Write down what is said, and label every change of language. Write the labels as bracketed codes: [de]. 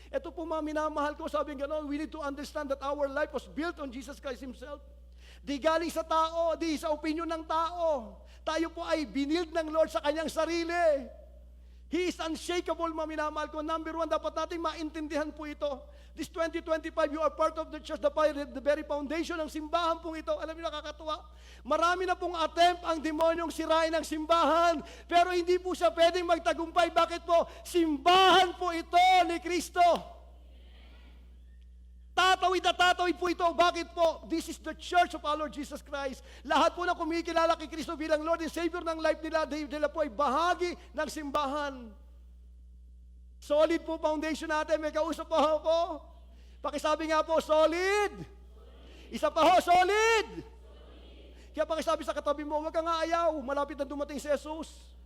[tl] Ito po maminamahal ko, sabi ng gano'n, [en] we need to understand that our life was built on Jesus Christ Himself. [tl] Di galing sa tao, di sa opinion ng tao. Tayo po ay binild ng Lord sa kanyang sarili. [en] He is unshakable, [tl] maminamahal ko. Number one, dapat natin maintindihan po ito. [en] This 2025, you are part of the church, the very foundation [tl] ng simbahan pong ito. Alam niyo, nakakatuwa. Marami na pong attempt ang demonyong sirain ng simbahan, pero hindi po siya pwedeng magtagumpay. Bakit po? Simbahan po ito ni Kristo. Tatawid po ito. Bakit po? [en] This is the church of our Lord Jesus Christ. [tl] Lahat po na kumikilala kay Kristo bilang Lord and Savior ng life nila po ay bahagi ng simbahan. Solid po foundation natin. May kausap po ako. Pakisabi nga po, solid. Isa pa ho, solid. Kaya pakisabi sa katabi mo, huwag kang aayaw, malapit na dumating si Jesus.